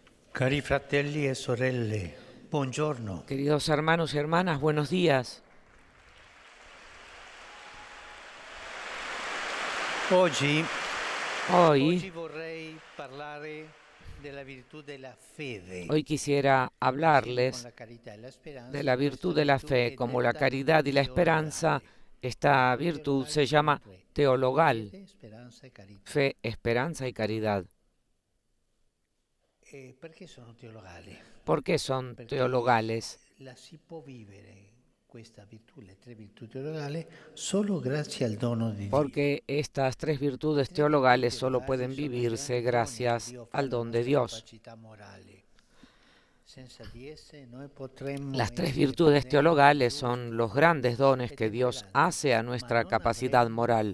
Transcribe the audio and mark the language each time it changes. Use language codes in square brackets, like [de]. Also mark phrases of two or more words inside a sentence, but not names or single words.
[it] Cari fratelli e sorelle, buongiorno. [es] Queridos hermanos y hermanas, buenos días. [it] Oggi [es] Hoy [it] vorrei parlare della virtù della fede. [es] quisiera [it] Con [es] hablarles [it] la carità e la speranza, [es] de la virtud de la fe. [it] questa [es] Como la [it] virtù è [es] caridad y la esperanza, [it] teologale. [es] esta virtud se llama teologal. [it] Fede, speranza e carità. [es] Fe, esperanza y caridad. [it] Perché sono teologali? [es] ¿Por qué son teologales? [it] La si può vivere questa virtù, le tre virtù teologali, solo grazie al dono di Dio. [es] Porque estas tres virtudes teologales solo pueden vivirse gracias al don de Dios. Las tres virtudes teologales son los grandes dones que Dios hace a nuestra capacidad moral.